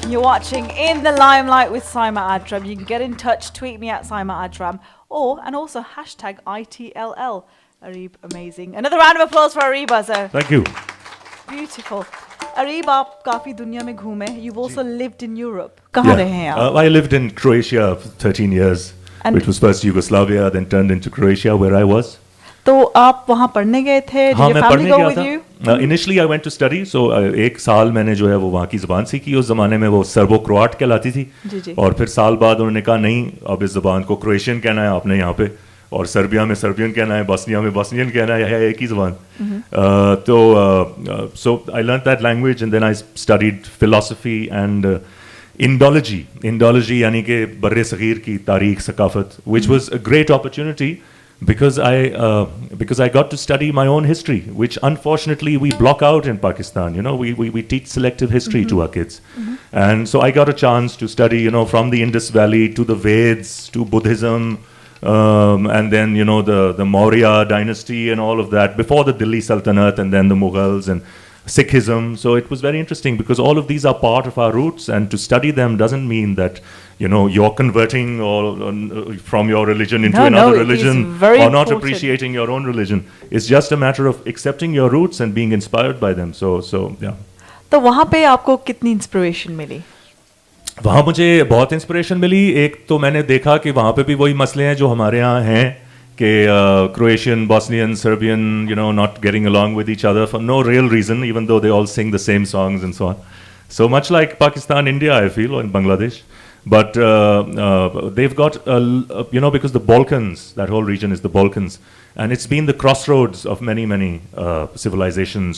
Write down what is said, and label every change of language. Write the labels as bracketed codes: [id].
[en] You're watching In the Limelight with Saima Ajram. You can get in touch, tweet me at Saima Ajram, and also hashtag ITLL. Arieb, amazing. Another round of applause for Arieb Azhar. Thank you. Beautiful. [hi] Arieb, आप काफी दुनिया में घूमे. [en] You've also lived in Europe. [hi] कहाँ रहे हैं आप? [en] I lived in Croatia for 13 years, which was first Yugoslavia, then turned into Croatia, where I was. [hi] तो आप वहाँ पढ़ने गए थे? हाँ, मैं पढ़ने गया था. [en] Initially I went to study, so [hi] एक साल मैंने जो है वो वहाँ की ज़बान सीखी. उस ज़माने में वो सर्बो क्रोआट कहलाती थी. और फिर साल बाद उन्होंने कहा नहीं, अब इस ज़बान को क्रोएशियन कहना है आपने यहाँ पे, और सर्बिया में सर्बियन कहना है, बॉस्निया में बॉस्नियन कहना है एक ही ज़बान. [en] So I learnt that language and then I studied philosophy and Indology [hi] यानी कि बर्रे सगीर की तारीख सकाफत, [en] which was a great opportunity because I got to study my own history, which unfortunately we block out in Pakistan. You know, we teach selective history to our kids, and so I got a chance to study, you know, from the Indus Valley to the Veds to Buddhism, and then the Maurya dynasty and all of that before the Delhi Sultanate, and then the Mughals and Sikhism. So it was very interesting because all of these are part of our roots, and to study them doesn't mean that you're converting or from your religion into another religion or not appreciating your own religion. It's just a matter of accepting your roots and being inspired by them. So yeah. [hi] तो वहाँ पे आपको कितनी inspiration मिली? वहाँ मुझे बहुत inspiration मिली. एक तो मैंने देखा कि वहाँ पे भी वही मसले हैं जो हमारे यहाँ हैं कि [en] Croatian, Bosnian, Serbian, not getting along with each other for no real reason, even though they all sing the same songs and so on. So much like Pakistan, India, I feel, or in Bangladesh. But they've got, because the Balkans, that whole region is the Balkans, and it's been the crossroads of many, many civilizations.